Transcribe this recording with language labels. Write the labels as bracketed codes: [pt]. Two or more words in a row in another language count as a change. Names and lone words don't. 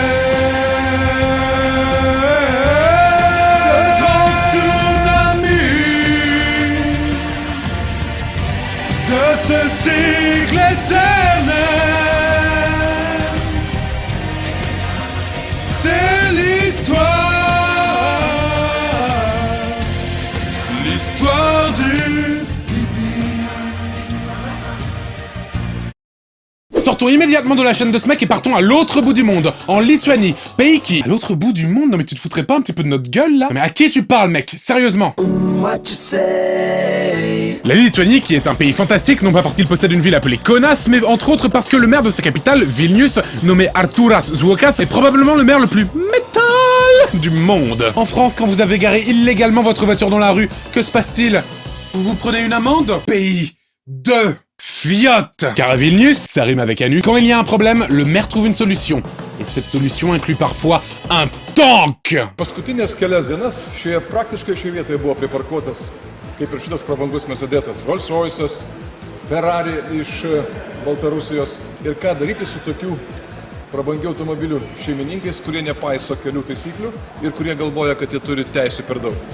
[fr] Ce cycle éternel, c'est l'histoire du pipi. Sortons immédiatement de la chaîne de ce mec et partons à l'autre bout du monde, en Lituanie, pays qui... À l'autre bout du monde? Non mais tu te foutrais pas un petit peu de notre gueule là? Mais à qui tu parles mec? Sérieusement? [en] What you say? [fr] La Lituanie, qui est un pays fantastique, non pas parce qu'il possède une ville appelée Kaunas, mais entre autres parce que le maire de sa capitale, Vilnius, nommé Artūras Zuokas, est probablement le maire le plus métal du monde. En France, quand vous avez garé illégalement votre voiture dans la rue, que se passe-t-il? Vous vous prenez une amende? Pays de fiottes. Car à Vilnius, ça rime avec Anu, quand il y a un problème, le maire trouve une solution. Et cette solution inclut parfois un tank. [lt] Paskutinės kelias dienas praktiškai šioje vietoje buvo priparkuotas, kaip ir šitas prabangus Mercedesas, Rolls-Royce'as, Ferrari iš Baltarusijos. Ir ką daryti su tokių prabangių automobilių šeimininkais, kurie nepaiso kelių taisyklių ir kurie galvoja, kad jie turi teisų per daug.